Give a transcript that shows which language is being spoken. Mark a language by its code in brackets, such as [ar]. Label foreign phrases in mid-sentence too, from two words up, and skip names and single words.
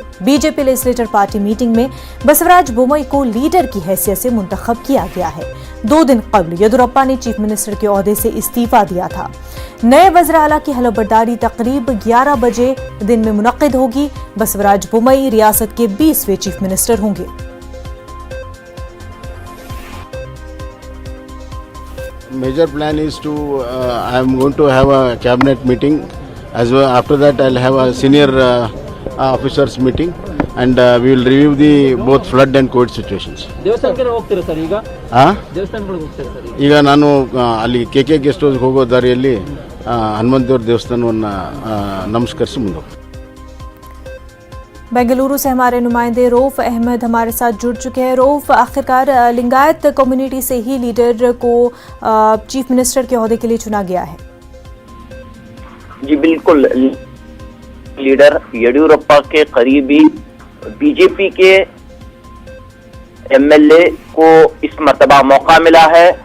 [en] BJP legislator party meeting [ur] میں بسوراج بومئی کو لیڈر کی حیثیت سے منتخب کیا گیا ہے. 2 دن قبل یدیورپا نے [en] chief minister [ur] کے عہدے سے استعفیٰ دیا تھا. نئے وزیر اعلیٰ کی حلف برداری تقریب 11 بجے دن میں منعقد ہوگی. بسوراج بومئی ریاست کے 20ویں [en] chief minister [ur] ہوں گے. [en] Major plan is to I am going to have a cabinet meeting, as well after that I'll have a senior officers meeting and we will review the both flood and COVID situations. [kn] ದೇವಸ್ಥಾನಕ್ಕೆ ಹೋಗ್ತೀರಾ ಸರ್ ಈಗ? ದೇವಸ್ಥಾನಗಳಿಗೆ ಹೋಗ್ತೀರಾ ಸರ್ ಈಗ ನಾನು ಅಲ್ಲಿ KK [en] guest house [kn] ಹೋಗೋ ದಾರಿಯಲ್ಲಿ ಹನುಮಂತೇವ್ರ ದೇವಸ್ಥಾನವನ್ನು ನಮಸ್ಕರಿಸಿ ಮುಂದೆ ಹೋಗ್ತೀನಿ। [ur] بنگلورو سے ہمارے نمائندے رؤف احمد ہمارے ساتھ جڑ چکے ہیں. رؤف، آخرکار لنگایت کمیونٹی سے ہی لیڈر کو [en] chief minister [ur] کے عہدے کے لیے چنا گیا ہے. جی بالکل، لیڈر یدیورپا کے قریبی بی جے پی کے ایم ایل اے کو اس مرتبہ موقع ملا ہے.